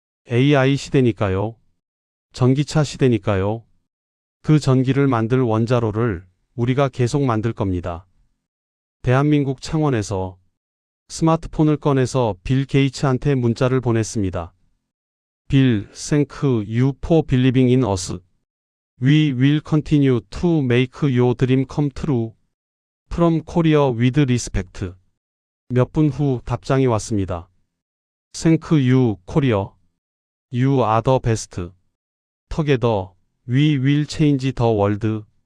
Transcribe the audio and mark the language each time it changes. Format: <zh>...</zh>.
<ko>AI 시대니까요. 전기차 시대니까요. 그 전기를 만들 원자로를 우리가 계속 만들 겁니다. 대한민국 창원에서 스마트폰을 꺼내서 빌 게이츠한테 문자를 보냈습니다.</ko> <en>빌, thank you for believing in us. We will continue to make your dream come true. From Korea with respect.</en> <ko>몇 분 후 답장이 왔습니다.</ko> <en>Thank you, Korea. You are the best. Together, we will change the world.</en>